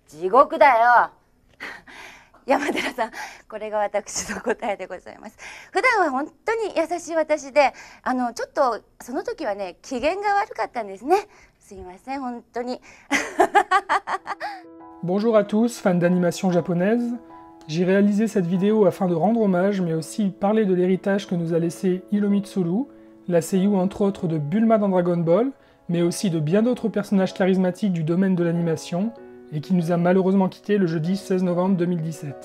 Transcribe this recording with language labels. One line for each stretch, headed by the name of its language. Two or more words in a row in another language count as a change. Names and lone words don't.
Japanese: 獄だよ。山寺さん、これが私の答えでございます。普段は本当に優しい私で、ちょっとその時はね、機嫌が悪かったんですね。すいません、本当に。
French: Bonjour à tous, fans d'animation japonaise. J'ai réalisé cette vidéo afin de rendre hommage, mais aussi parler de l'héritage que nous a laissé Hiromitsuru, la seiyū entre autres de Bulma dans Dragon Ball, mais aussi de bien d'autres personnages charismatiques du domaine de l'animation, et qui nous a malheureusement quittés le jeudi 16 novembre 2017.